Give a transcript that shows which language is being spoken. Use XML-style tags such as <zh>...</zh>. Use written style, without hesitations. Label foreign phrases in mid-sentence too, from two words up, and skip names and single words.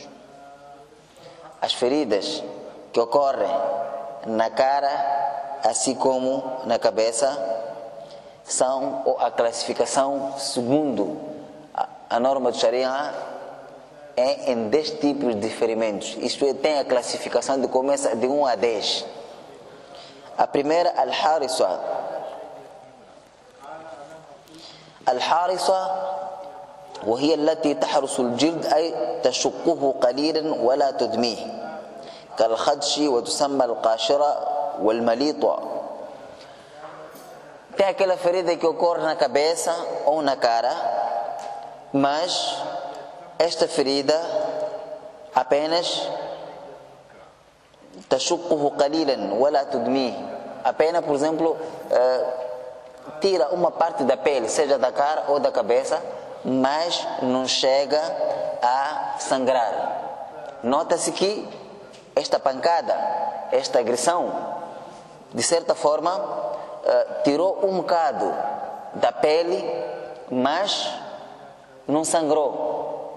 <pt>As feridas que ocorrem na cara, assim como na cabeça, são a classificação segundo a norma do Sharia é em 10 tipos de ferimentos. Isto é, tem a classificação de começa de 1 a 10. A primeira, al-harisa.</pt> <ar>الحارصة وهي التي تحرس الجلد أي تشقه قليلا ولا تدميه كالخدش وتسمى القاشرة والمليطة.</ar> <pt>Tem aquela ferida que ocorre na cabeça ou na cara, mas esta ferida apenas</pt> <ar>تشقه قليلا ولا تدميه,</ar> <pt>apenas, por exemplo, tira uma parte da pele, seja da cara ou da cabeça, mas não chega a sangrar. Nota-se que esta pancada, esta agressão, de certa forma, tirou um bocado da pele, mas não sangrou.</pt>